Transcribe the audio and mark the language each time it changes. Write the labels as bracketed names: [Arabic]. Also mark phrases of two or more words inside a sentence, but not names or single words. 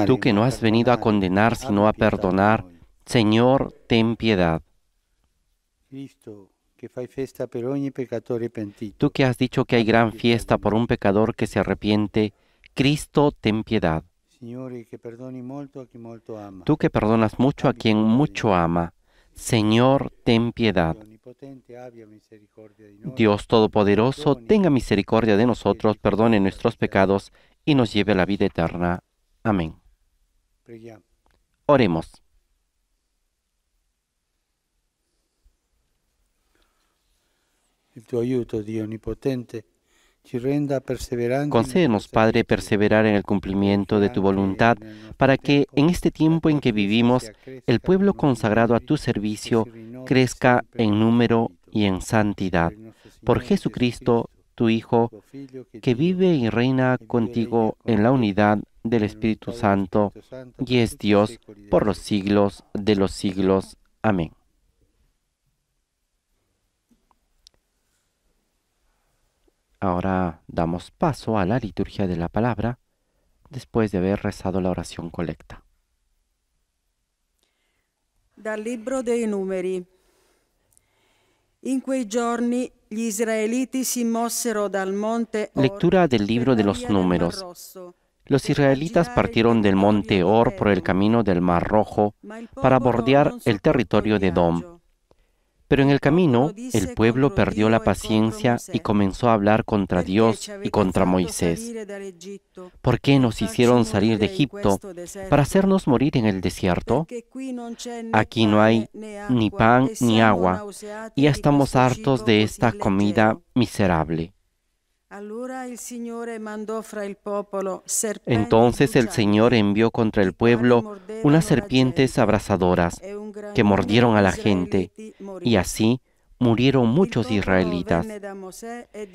[Spanish] Tú que no has venido a condenar, sino a perdonar, Señor, ten piedad. [Italian] Cristo, che fai festa per ogni peccatore pentito. [Spanish] Tú que has dicho que hay gran fiesta por un pecador que se arrepiente, Cristo, ten piedad. [Italian] Signore, che perdoni molto a chi molto ama. [Spanish] Tú que perdonas mucho a quien mucho ama, Señor, ten piedad. [Italian] Dio onnipotente, abbia misericordia di noi. [Spanish] Dios Todopoderoso, tenga misericordia de nosotros, perdone nuestros pecados y nos lleve a la vida eterna. Amén. [Italian] Preghiamo. [Spanish] Oremos. [Italian] Il tuo aiuto, Dio onnipotente, ci renda perseveranti. [Spanish] Concédenos, Padre, perseverar en el cumplimiento de tu voluntad, para que en este tiempo en que vivimos, el pueblo consagrado a tu servicio crezca en número y en santidad. Por Jesucristo, tu Hijo, que vive y reina contigo en la unidad del Espíritu Santo, y es Dios por los siglos de los siglos. Amén. Ahora damos paso a la liturgia de la palabra, después de haber rezado la oración colecta. [Italian] Dal libro dei Numeri. In quei giorni gli israeliti si mossero dal monte Or [Spanish] Lectura del libro de [Italian] per la [Spanish] los [Italian] via del Mar [Spanish] Números. [Italian] Rosso, [Spanish] Los [Italian] per [Spanish] israelitas [Italian] girare il [Spanish] partieron del monte [Italian] territorio [Spanish] Or [Italian] di [Spanish] por el [Italian] Edom, [Spanish] camino del Mar Rojo [Italian] ma il [Spanish] para [Italian] popolo [Spanish] bordear [Italian] non [Spanish] el [Italian] sopportò [Spanish] territorio [Italian] il [Spanish] de Edom. [Italian] viaggio. [Spanish] Pero en el camino, [Italian] popolo disse [Spanish] el pueblo [Italian] contro [Spanish] perdió [Italian] Dio [Spanish] la [Italian] e contro [Spanish] paciencia y [Italian] Mosè, [Spanish] comenzó a hablar contra [Italian] perché [Spanish] Dios [Italian] ci [Spanish] y [Italian] avete [Spanish] contra [Italian] fatto [Spanish] Moisés. [Italian] salire dall'Egitto [Spanish] ¿Por qué [Italian] per [Spanish] nos [Italian] farci [Spanish] hicieron salir de [Italian] morire in [Spanish] Egipto [Italian] questo deserto? [Spanish] para hacernos morir en el desierto? [Italian] Perché qui non c'è né [Spanish] Aquí no hay [Italian] pane né [Spanish] ni [Italian] acqua, [Spanish] pan [Italian] e [Spanish] ni [Italian] siamo [Spanish] agua, [Italian] nauseati [Spanish] y ya [Italian] di [Spanish] estamos [Italian] questo [Spanish] hartos [Italian] cibo [Spanish] de [Italian] così [Spanish] esta comida [Italian] leggero. [Spanish] miserable. [Italian] Allora il Signore mandò fra il popolo serpenti [Spanish] Entonces el Señor [Italian] brucianti, [Spanish] envió contra el [Italian] i quali [Spanish] pueblo [Italian] mordevano [Spanish] unas [Italian] la [Spanish] serpientes [Italian] gente, [Spanish] abrasadoras [Italian] e un gran [Spanish] que mordieron [Italian] numero [Spanish] a [Italian] di [Spanish] la gente, [Italian] israeliti [Spanish] y [Italian] morì. [Spanish] así murieron [Italian] Il [Spanish] muchos [Italian] popolo [Spanish] israelitas. [Italian] venne da Mosè e